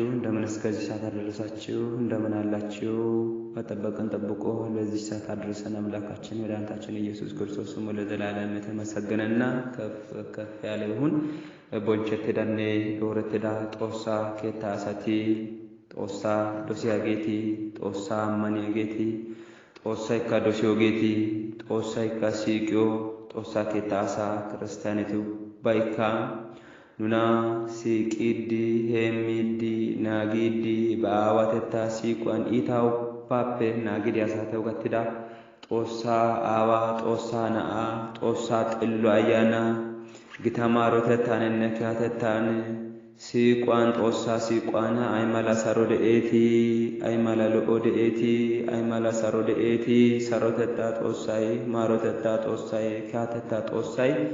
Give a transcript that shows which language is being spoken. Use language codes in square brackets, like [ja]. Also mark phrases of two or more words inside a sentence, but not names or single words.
[am] እንደምን እስከዚህ ሰዓት አደረሳችሁ? እንደምን አላችሁ? በጠበቀን ጠብቆ ለዚህ ሰዓት አድርሰን አምላካችን መድኃኒታችን ኢየሱስ ክርስቶስ ስሙ ለዘላለም የተመሰገነና ከፍ ያለ ይሁን። [wal] ቦንቸት ዳኔ ወረተዳ ጦሳ ኬታ ሳቲ ጦሳ ዶሲያ ጌቲ ጦሳ ማኒያ ጌቲ ጦሳ ይካ ዶሲዮ ጌቲ ጦሳ ይካ ሲቂዮ ጦሳ ኬታ አሳ ክርስቲያኒቱ ባይካ ኑና ሲቂዲ ሄሚዲ ናጊዲ በአዋተታ ሲቋን ኢታው ፓፔ ናጊዲ አሳተው ገትዳ ጦሳ አዋ ጦሳ ናአ ጦሳ ጥሉ አያና ግታማሮተታን ነካተታን ሲቋን ጦሳ ሲቋና አይማላ ሰሮደኤቲ አይማላ ሎኦደኤቲ አይማላ ሰሮደኤቲ ሰሮተታ ጦሳይ ማሮተታ ጦሳይ ካተታ ጦሳይ